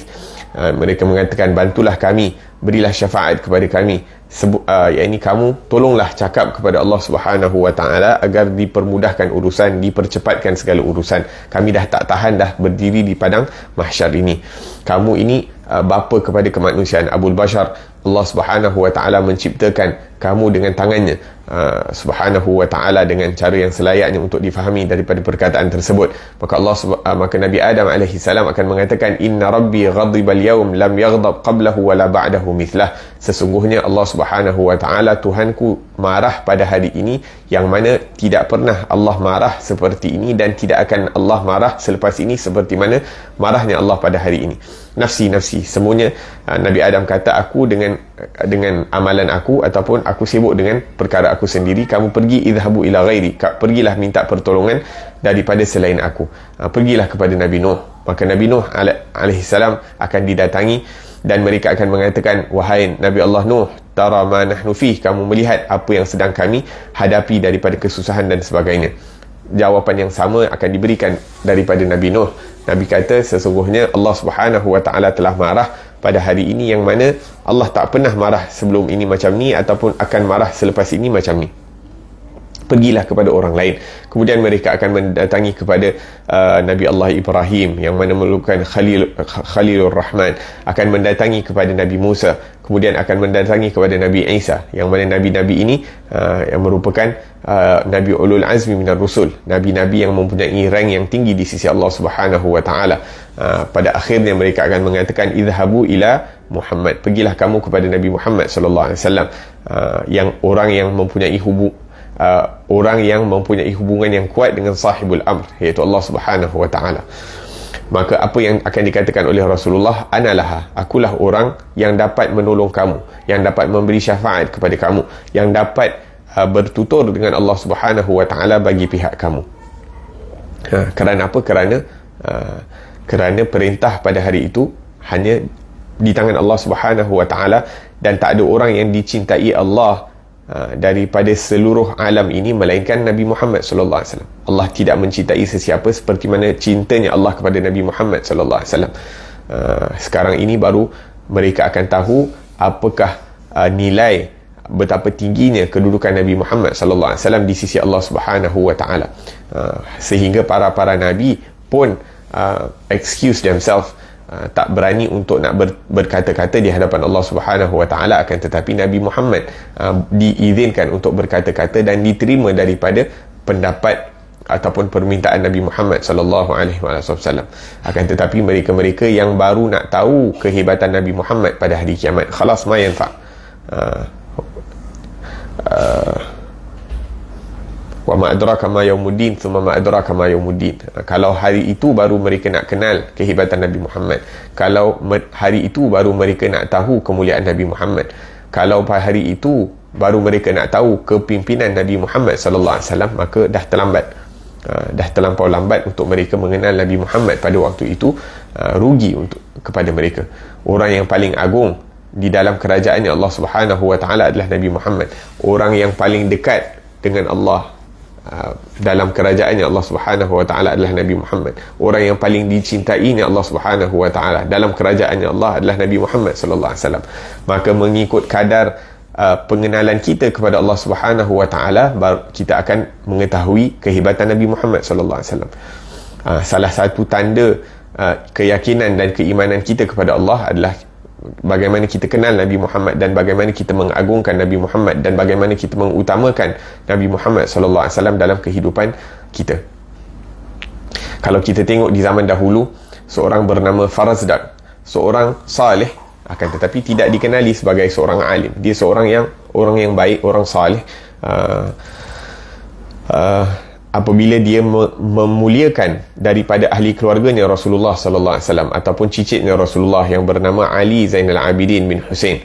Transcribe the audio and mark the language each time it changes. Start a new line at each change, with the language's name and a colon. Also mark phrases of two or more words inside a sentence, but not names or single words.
Malay: Mereka mengatakan, bantulah kami, berilah syafaat kepada kami, yakni kamu tolonglah cakap kepada Allah
Arabic: سبحانه وتعالى
Malay: agar dipermudahkan urusan, dipercepatkan segala urusan. Kami dah tak tahan dah berdiri di padang mahsyar ini. Kamu ini bapa kepada kemanusiaan, Abul Bashar. Allah
Arabic: سبحانه وتعالى
Malay: menciptakan kamu dengan tangannya
Arabic: سبحانه وتعالى
Malay: dengan cara yang selayaknya untuk difahami daripada perkataan tersebut. Maka Nabi Adam
Arabic: عليه السلام
Malay: akan mengatakan,
Arabic: إن ربي غضب اليوم لم يغضب قبله ولا بعده مثله.
Malay: Sesungguhnya Allah
Arabic: سبحانه وتعالى,
Malay: Tuhanku, marah pada hari ini yang mana tidak pernah Allah marah seperti ini dan tidak akan Allah marah selepas ini seperti mana marahnya Allah pada hari ini. Nafsi semuanya. Nabi Adam kata, aku dengan amalan aku ataupun aku sibuk dengan perkara aku sendiri. Kamu pergi,
Arabic: اذهبوا إلى غيري,
Malay: pergilah minta pertolongan daripada selain aku. Pergilah kepada Nabi Nuh. Maka Nabi Nuh
Arabic: عليه السلام
Malay: akan didatangi dan mereka akan mengatakan, wahai Nabi Allah Nuh,
Arabic: ترى ما نحن فيه,
Malay: kamu melihat apa yang sedang kami hadapi daripada kesusahan dan sebagainya. Jawapan yang sama akan diberikan daripada Nabi Nuh. Nabi kata, sesungguhnya Allah
Arabic: سبحانه وتعالى
Malay: telah marah pada hari ini yang mana Allah tak pernah marah sebelum ini macam ni ataupun akan marah selepas ini macam ni. Pergilah kepada orang lain. Kemudian mereka akan mendatangi kepada Nabi Allah Ibrahim yang mana merupakan Khalilur Rahman, akan mendatangi kepada Nabi Musa, kemudian akan mendatangi kepada Nabi Isa yang mana nabi-nabi ini yang merupakan Nabi
Arabic: أولو العزم من الرسل,
Malay: nabi-nabi yang mempunyai rank yang tinggi di sisi Allah
Arabic: سبحانه وتعالى.
Malay: Pada akhirnya mereka akan mengatakan,
Arabic: اذهبوا إلى محمد,
Malay: pergilah kamu kepada Nabi Muhammad
Arabic: صلى الله عليه وسلم,
Malay: yang orang yang mempunyai hubungan yang kuat dengan
Arabic: صاحب الأمر,
Malay: iaitu Allah
Arabic: سبحانه وتعالى.
Malay: Maka apa yang akan dikatakan oleh Rasulullah, analah, akulah orang yang dapat menolong kamu, yang dapat memberi syafaat kepada kamu, yang dapat bertutur dengan Allah
Arabic: سبحانه وتعالى
Malay: bagi pihak kamu. Kerana apa? Kerana perintah pada hari itu hanya di tangan Allah
Arabic: سبحانه وتعالى,
Malay: dan tak ada orang yang dicintai Allah daripada seluruh alam ini melainkan Nabi Muhammad
Arabic: صلى الله عليه وسلم.
Malay: Allah tidak mencintai sesiapa seperti mana cintanya Allah kepada Nabi Muhammad
Arabic: صلى الله عليه وسلم.
Malay: Sekarang ini baru mereka akan tahu apakah nilai, betapa tingginya kedudukan Nabi Muhammad
Arabic: صلى الله عليه وسلم
Malay: di sisi Allah
Arabic: سبحانه وتعالى.
Malay: Sehingga para nabi pun
English: excuse themselves,
Malay: tak berani untuk nak berkata-kata di hadapan Allah
Arabic: سبحانه وتعالى.
Malay: Akan tetapi Nabi Muhammad diizinkan untuk berkata-kata dan diterima daripada pendapat ataupun permintaan Nabi Muhammad
Arabic: صلى الله عليه وسلم.
Malay: Akan tetapi mereka-mereka yang baru nak tahu kehebatan Nabi Muhammad pada hari kiamat,
Arabic: خلاص ما ينفع، وما أدراك ما يوم الدين ثم ما أدراك ما يوم الدين.
Malay: Kalau hari itu baru mereka nak kenal kehebatan Nabi Muhammad. Kalau hari itu baru mereka nak tahu kemuliaan Nabi Muhammad. Kalau hari itu baru mereka nak tahu kepimpinan Nabi Muhammad
Arabic: صلى الله عليه وسلم,
Malay: maka dah terlambat. Dah terlampau lambat untuk mereka mengenal Nabi Muhammad pada waktu itu. Rugi untuk kepada mereka. Orang yang paling agung di dalam kerajaannya Allah
Arabic: سبحانه وتعالى
Malay: adalah Nabi Muhammad. Orang yang paling dekat dengan Allah dalam kerajaannya Allah
Arabic: سبحانه وتعالى
Malay: adalah Nabi Muhammad. Orang yang paling dicintainya Allah
Arabic: سبحانه وتعالى
Malay: dalam kerajaannya Allah adalah Nabi Muhammad
Arabic: صلى الله عليه وسلم.
Malay: Maka mengikut kadar pengenalan kita kepada Allah
Arabic: سبحانه وتعالى,
Malay: kita akan mengetahui kehebatan Nabi Muhammad
Arabic: صلى الله عليه وسلم.
Malay: Salah satu tanda keyakinan dan keimanan kita kepada Allah adalah bagaimana kita kenal Nabi Muhammad dan bagaimana kita mengagungkan Nabi Muhammad dan bagaimana kita mengutamakan Nabi Muhammad
Arabic: صلى الله عليه وسلم
Malay: dalam kehidupan kita. Kalau kita tengok di zaman dahulu, seorang bernama Farazdak, seorang salih, akan tetapi tidak dikenali sebagai seorang alim. Dia seorang yang baik, orang salih. Apabila dia memuliakan daripada ahli keluarganya Rasulullah
Arabic: صلى الله عليه وسلم
Malay: ataupun cicitnya Rasulullah yang bernama Ali Zainal Abidin bin Husain.